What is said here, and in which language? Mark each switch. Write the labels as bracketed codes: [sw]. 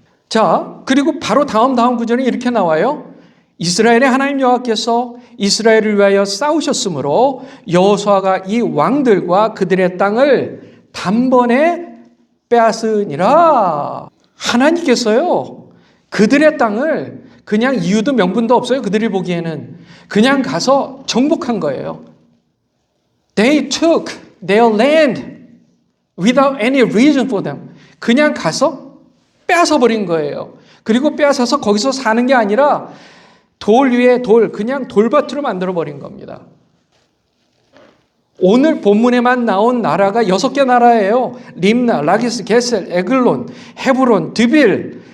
[ko] 자, 그리고 바로 다음 구절에 이렇게 나와요. 이스라엘의 하나님 여호와께서 이스라엘을 위하여 싸우셨으므로 여호수아가 이 왕들과 그들의 땅을 단번에 빼앗으니라. 하나님께서요, 그들의 땅을 그냥 이유도 명분도 없어요. 그들이 보기에는 그냥 가서 정복한 거예요. [en] They took their land without any reason for them. [ko] 그냥 가서 빼앗아버린 거예요. 그리고 빼앗아서 거기서 사는 게 아니라 돌 위에 돌, 그냥 돌밭으로 만들어버린 겁니다. 오늘 본문에만 나온 나라가 6개 나라예요. 림나, 라기스, 게셀, 에글론, 헤브론, 드빌.